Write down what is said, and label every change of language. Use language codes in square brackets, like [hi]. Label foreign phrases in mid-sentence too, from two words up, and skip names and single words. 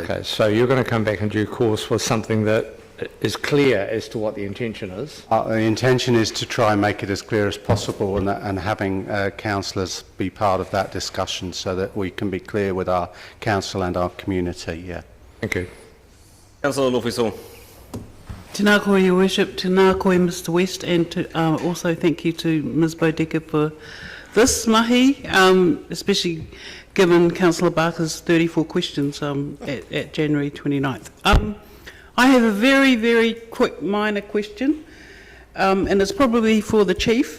[en] Okay, so you're going to come back in due course with something that is clear as to what the intention is? The intention is to try and make it as clear as possible and having councillors be part of that discussion so that we can be clear with our council and our community, yeah. Thank you. Councillor Lawfisall. [mi] Tēnā koe, [en] Your Worship, [mi] tēnā koe, [en] Mr West, and also thank you to Ms Boudica for this mahi, especially given Councillor Barker's 34 questions at January 29th. I have a very, very quick minor question, and it's probably for the Chief.